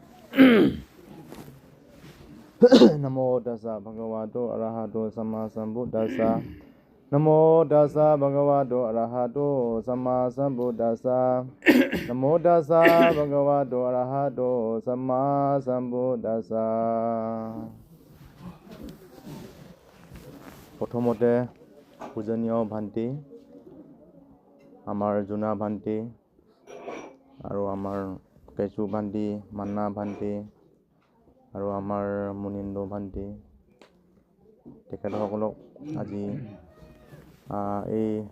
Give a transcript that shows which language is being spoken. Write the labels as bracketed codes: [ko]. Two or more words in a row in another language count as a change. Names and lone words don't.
[pi] Namo tassa bhagavato arahato samma sambuddhassa. Namo tassa bhagavato arahato samma sambuddhassa. Namo tassa bhagavato arahato samma sambuddhassa. [as] প্ৰথমতে পূজনীয় ভান্তি আমাৰ জুনা ভান্তি আৰু আমাৰ কেঁচু ভান্তি মান্না ভান্তি আৰু আমাৰ মুনিন্দু ভান্তি তেখেতসকলক আজি এই